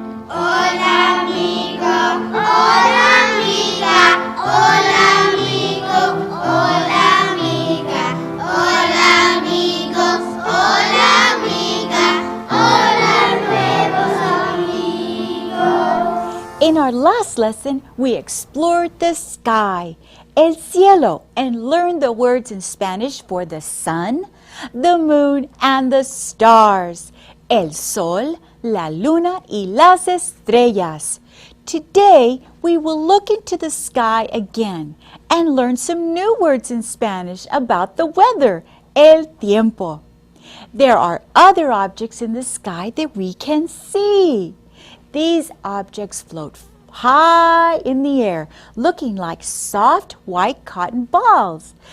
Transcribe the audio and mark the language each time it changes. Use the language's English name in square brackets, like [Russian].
[Spanish] Hola amigo, hola amiga, hola amigo, hola amiga, hola amigos, hola amiga, hola nuevos amigos. [English] In our last lesson, we explored the sky, [Spanish] el cielo, [English] and learned the words in Spanish for the sun, the moon, and the stars. [Spanish] El sol, la luna, y las estrellas. [English] Today, we will look into the sky again and learn some new words in Spanish about the weather, [Spanish] el tiempo. [English] There are other objects in the sky that we can see. These objects float high in the air, looking like soft white cotton balls.